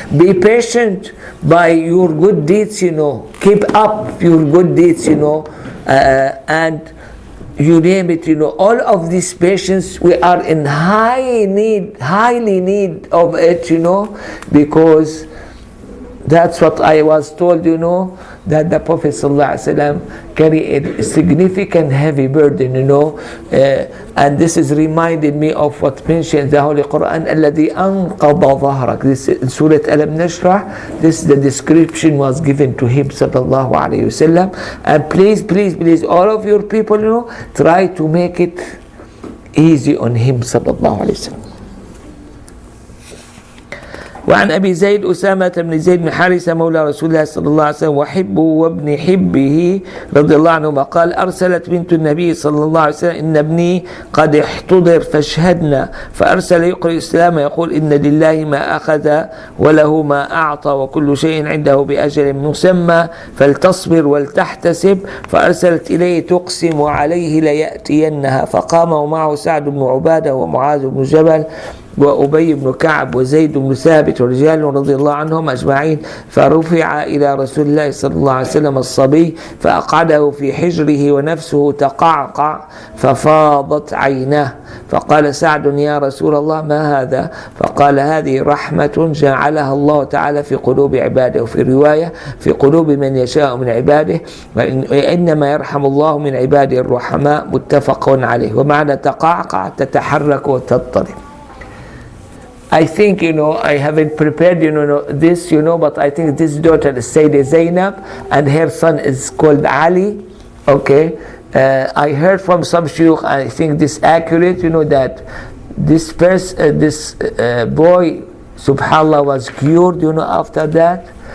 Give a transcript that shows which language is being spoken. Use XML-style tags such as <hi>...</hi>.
<en>Be patient by your good deeds, keep up your good deeds, and you name it, all of this patience, we are in highly need of it, because that's what I was told, that the Prophet ﷺ carried a significant heavy burden, and this is reminded me of what mentioned in the Holy Quran,</en> <ar>الَّذِي أَنْقَضَ ظَهْرَكَ.</ar> <en>This in Surah Alam Nashrah, this the description was given to him sallallahu alayhi wasallam. And please, all of your people, try to make it easy on him sallallahu alayhi wasallam.</en> <ar>وعن أبي زيد أسامة بن زيد بن حارثة مولى رسول الله صلى الله عليه وسلم وحبه وابن حبه رضي الله عنهما قال أرسلت بنت النبي صلى الله عليه وسلم إن ابني قد احتضر فاشهدنا فأرسل يقرأ الإسلام يقول إن لله ما أخذ وله ما أعطى وكل شيء عنده بأجل مسمى فلتصبر ولتحتسب فأرسلت إليه تقسم عليه ليأتينها فقام ومعه سعد بن عبادة ومعاذ بن جبل وأبي بن كعب وزيد بن ثابت ورجال رضي الله عنهم أجمعين فرفع إلى رسول الله صلى الله عليه وسلم الصبي فأقعده في حجره ونفسه تقعقع ففاضت عيناه فقال سعد يا رسول الله ما هذا؟ فقال هذه رحمة جعلها الله تعالى في قلوب عباده وفي رواية في قلوب من يشاء من عباده وإنما يرحم الله من عباده الرحماء متفق عليه ومعنى تقعقع تتحرك وتضطرب.</ar> <en>I think, I haven't prepared, this, but I think this daughter is Sayyidah Zainab and her son is called Ali. Okay. I heard from some shuyukh, I think this accurate, that this person, this boy, subhanallah, was cured, after that.</en>